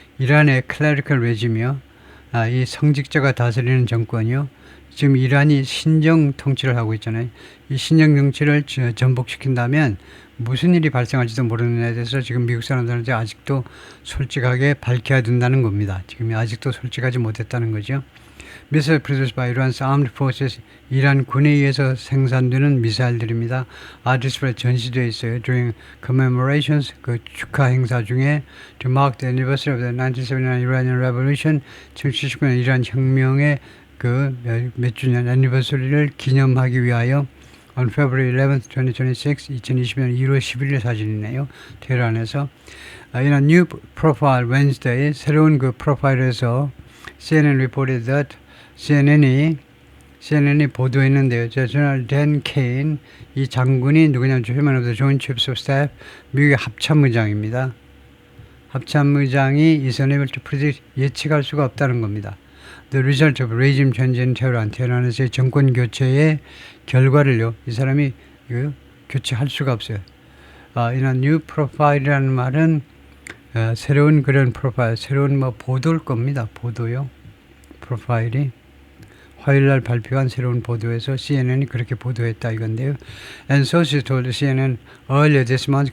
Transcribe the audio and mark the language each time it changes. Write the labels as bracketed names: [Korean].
[Korean] 이란의 [English] clerical regime [Korean] 이요. 이 성직자가 다스리는 정권이요. 지금 이란이 신정 통치를 하고 있잖아요. 이 신정 정치를 전복시킨다면 무슨 일이 발생할지도 모르는 데에 대해서 지금 미국 사람들한테 아직도 솔직하게 밝혀야 된다는 겁니다. 지금 아직도 솔직하지 못했다는 거죠. [English] Missile produced by Iran's armed forces, [Korean] 이란 군에 의해서 생산되는 미사일들입니다. 아디스프레 전시되어 있어요. [English] During commemorations, [Korean] 그 축하 행사 중에 [English] to mark the anniversary of the 1979 Iranian Revolution, [Korean] 1979년 이란 혁명의 몇 주년 애니버서리를 기념하기 위하여 [English] on February 11th, 2026, [Korean] 2020년 1월 11일 사진이네요. 테헤란에서. [English] In a new profile Wednesday, [Korean] 새로운 그 프로파일에서 [English] CNN reported that [Korean] CNN이 보도했는데요. 제너럴 댄 케인, 이 장군이 누구냐면 [English] Chairman of the Joint Chiefs of Staff, [Korean] 미국의 합참의장입니다. 합참의장이 [English] is unable to predict, [Korean] 예측할 수가 없다는 겁니다. [English] The result of regime change in Tehran, [Korean] 테헤란에서의 정권 교체의 결과를요, 이 사람이 교체할 수가 없어요. [English] in a new profile [Korean] 이라는 말은 새로운 그런 프로파일, 새로운 보도일 겁니다. 보도요. 프로파일이 화요일날 발표한 새로운 보도에서 CNN이 그렇게 보도했다 이건데요. [English] And sources told CNN earlier this month.